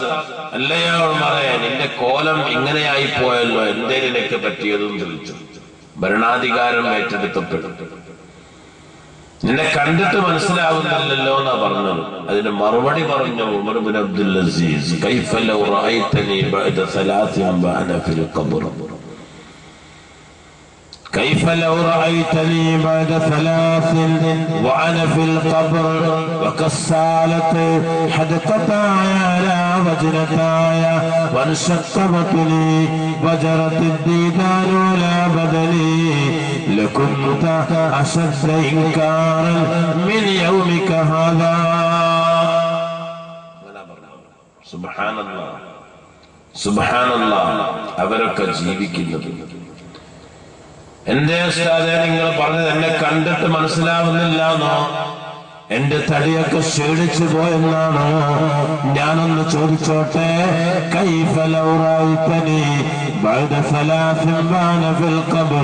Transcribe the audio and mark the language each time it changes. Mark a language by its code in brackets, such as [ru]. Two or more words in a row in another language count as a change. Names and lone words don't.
[ml] അല്ലയോ ഉമറേ, നിന്റെ കോലം ഇങ്ങനെയായി പോയല്ലോ, എന്തേ നിനക്ക് പറ്റിയതെന്ന് ചോദിച്ചു. ഭരണാധികാരം ഏറ്റെടുക്കപ്പെട്ടു. നിന്നെ കണ്ടിട്ട് മനസ്സിലാവുന്നില്ലല്ലോ എന്നാ പറഞ്ഞത്. അതിന് മറുപടി പറഞ്ഞു ഉമർ ഇബ്നു അബ്ദുൽ അസീസ്, [ar] كيف لو رأيتني بعد 3 وأنا في القبر. كيف لو رأيتني بعد 3 وأنا في القبر وكسالت حدقتاي على وجنتاي وانشق بطني وجرت الديدان على بدني لكنت أشد إنكارا من يومك هذا. سبحان الله سبحان الله. [ml] അവരൊക്കെ ജീവിക്കുന്നത്. എന്റെ ഉസ്താദേ, നിങ്ങൾ പറഞ്ഞത് എന്നെ കണ്ടിട്ട് മനസ്സിലാവുന്നില്ലാന്നോ? എന്റെ തടിയൊക്കെ ക്ഷീണിച്ചു പോയെന്നാണോ? ഞാനൊന്ന് ചോദിച്ചോട്ടെ. [ar] كيف لو رأيتني بعد 3 وأنا في القبر.